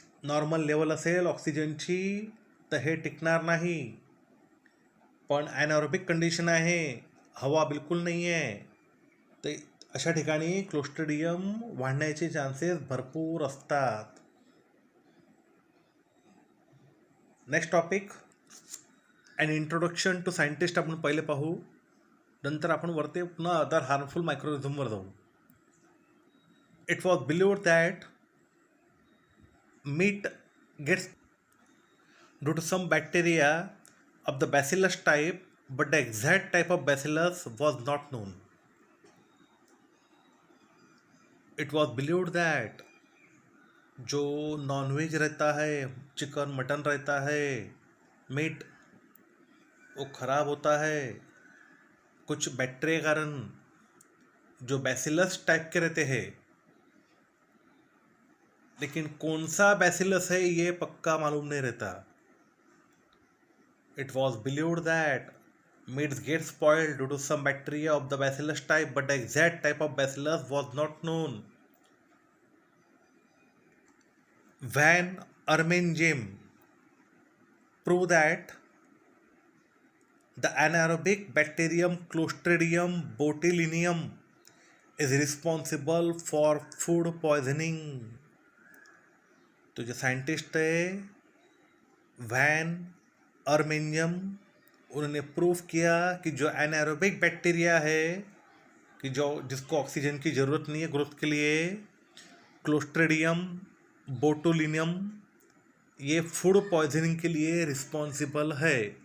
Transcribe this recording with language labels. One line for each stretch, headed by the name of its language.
Marathi: Normal level असेल ऑक्सिजनची तर हे टिकणार नाही, पण ॲनारोबिक कंडिशन आहे, हवा बिलकुल नाही आहे, तर अशा ठिकाणी क्लोस्ट्रिडियम वाढण्याचे चान्सेस भरपूर असतात.
English: next topic, and introduction to scientist
Marathi: आपण पहिले पाहू, नंतर आपण वरते पुन्हा अदर हार्मफुल मायक्रोऑर्गॅनिझमवर जाऊ.
English: It was believed that meat gets due to some bacteria of the bacillus type, but the exact type of bacillus was not known. It was believed that
Hindi: जो nonveg रहता है, चिकन मटन रहता है, meet, वो खराब होता है कुछ बैक्टीरिया कारण जो बैसिलस टाइप के रहते हैं, लेकिन कौन सा बैसिलस है ये पक्का मालूम नहीं रहता.
English: It was believed that meats get spoiled due to some bacteria of the bacillus type, but the exact type of bacillus was not known. Van Armengem proved that the anaerobic bacterium Clostridium botulinum is responsible for food poisoning.
Hindi: तो जो scientist है van अर्मेंजम, उन्होंने proof किया कि जो anaerobic bacteria है कि जो जिसको ऑक्सीजन की ज़रूरत नहीं है ग्रोथ के लिए, क्लोस्ट्रिडियम बोटुलिनियम, ये फूड पॉइजनिंग के लिए रिस्पॉन्सिबल है.